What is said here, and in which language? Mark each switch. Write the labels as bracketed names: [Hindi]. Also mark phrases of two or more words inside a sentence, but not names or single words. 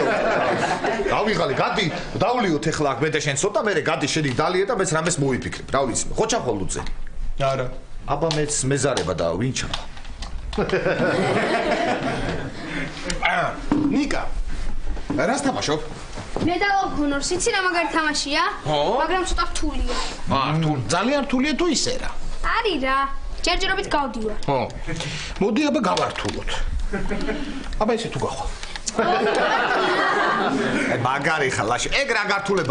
[Georgian] დავიღალე, გადი, დავლიოთ ეხლა აქ მე და შენ ცოტა მერე გადი შენი დალიე და მეც რამეს მოვიფიქრებ. რა ვიცი, ხო ჩახვალ ლუდზე? არა. აბა მეც მეზარება და ვინ ჩახვა? ნიკა. რას თამაშობ? Medal of Honor, იცი რა მაგარი თამაშია? მაგრამ ცოტა რთულია. რთული. ძალიან რთულია თუ ისე რა? არის რა. ჯერჯერობით გავდივარ. ხო. მოდი აბა გავართულოთ. აბა ესე თუ გახვალ. მაგარი ხალაში. ეგ რა გართულება?